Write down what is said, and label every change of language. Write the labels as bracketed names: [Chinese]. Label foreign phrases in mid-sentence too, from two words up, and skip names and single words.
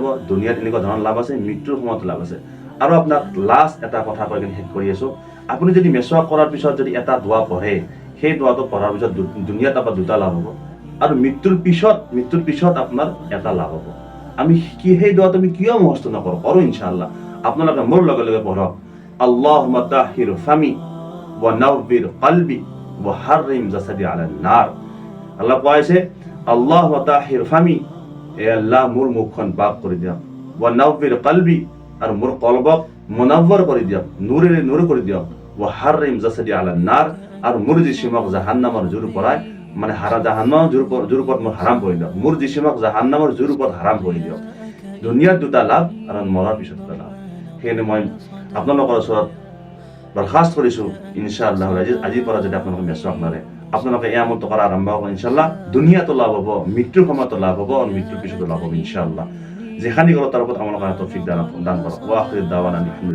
[Assamese] দুনিয়াত এনেকুৱা ধৰণৰ লাভ আছে, মৃত্যুৰ সময়ত লাভ আছে। আৰু আপোনাক লাষ্ট এটা কথা কৈ কিনে শেষ কৰি আছোঁ। আপুনি যদি মেচৱাক কৰাৰ পিছত যদি এটা দোৱা পঢ়ে, সেই দোৱাটো পঢ়াৰ পিছত দুনিয়াত আপোনাৰ 2টা লাভ হ'ব, আৰু মৃত্যুৰ পিছত আপোনাৰ এটা লাভ হ'ব। আমি সেই দোৱাটো আমি কিয় মুখস্থ নকৰোঁ, কৰোঁ ইনশাআল্লাহ। আপোনালোকে মোৰ লগে লগে পঢ়ক, [Arabic] اللهم طهر فمي ونور قلبي وحرم جسدي على النار. [Assamese] আল্লাহ কৈছে, [Arabic] اللهم طهر فمي, [Assamese] এ আল্লাহ মোৰ মুখখন পাক কৰি দিয়ক, [Arabic] ونور قلبي, [Assamese] আৰু মোৰ কলবক মুনাৱ্ৱৰ কৰি দিয়ক, নূৰেৰে নূৰ কৰি দিয়ক, [Arabic] وحرم جسدي على النار, [Assamese] আৰু মোৰ জিসিমক জাহান্নামৰ জুৰ পৰাই, মানে জাহান্নামৰ জুৰ ওপৰত মোৰ হাৰাম কৰি দিয়ক, মোৰ জিসিমক জাহান্নামৰ জুৰ ওপৰত হাৰাম কৰি দিয়ক। দুনিয়াত 2টা লাভ আৰু মৰাৰ পিছত 2টা লাভ। সেইকাৰণে মই আপোনালোকৰ ওচৰত বৰখাস্ত কৰিছোঁ, ইনশাআল্লাহ আজিৰ পৰা যদি আপোনালোকে মেচৱাক মাৰে, আপোনালোকে এই আমলটো কৰা আৰম্ভ হ'ব, ইনশাআল্লাহ দুনিয়াতো লাভ হ'ব, মৃত্যুৰ সময়তো লাভ হ'ব, আৰু মৃত্যুৰ পিছতো লাভ হ'ব ইনশাআল্লাহ। [Bangla] যেখানি করো তার উপর আমার তৌফিক দান করো। [Arabic] وآخر دعوانا الحمد لله.